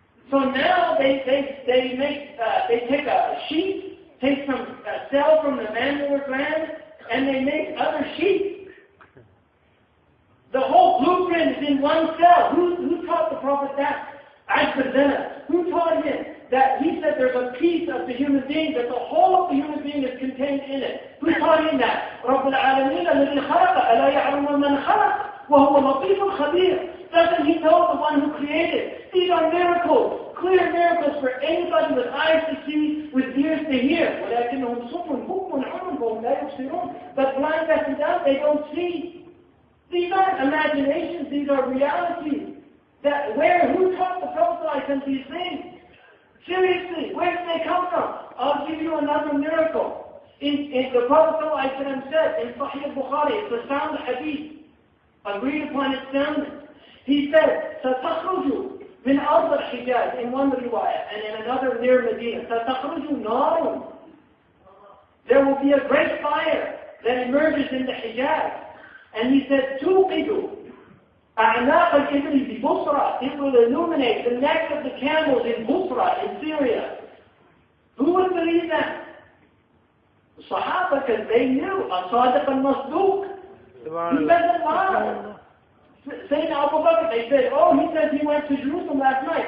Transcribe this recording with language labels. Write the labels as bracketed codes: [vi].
[en] So now they take a sheep, take some cell from the mammary gland, and they make other sheep. The whole blueprint is in one cell. Who taught the Prophet that? Azbazana. Who taught him that? He said there's a piece of the human being, that the whole of the human being is contained in it. Who taught him that? [ar] Rabbul Alameen الذي خلق ألا يعلم من خلق وهو لطيف خبير. [en] Doesn't he know the one who created? These are miracles, clear miracles for anybody with eyes to see, with ears to hear. [ar] ولكنهم صم بكم عمي وهم لا يبصرون. [en] But blind, deaf, and dumb, they don't see. These aren't imaginations, these are realities. Who taught the Prophet these things? Seriously, where did they come from? I'll give you another miracle. In the Prophet ﷺ said in Sahih Bukhari, it's a sound hadith, agreed upon its soundness. He said, [ar] سَتَخْرُجُ مِنْ أَرْضِ الْحِجَاز [en] in one riwayah, and in another near Medina, [ar] سَتَخْرُجُ نَارٌ. [en] There will be a great fire that emerges in the Hijaz. And he said, [ar] تُوقِدُ أَعْنَاقَ الْإِبْلِ بِبُصْرَى. [en] It will illuminate the necks of the camels in Busra, in Syria. Who would believe that? The Sahaba, because they knew, As-Sadiq al-Masduq. He doesn't lie. Sayyidina Abu Bakr, they said, oh, he says he went to Jerusalem last night.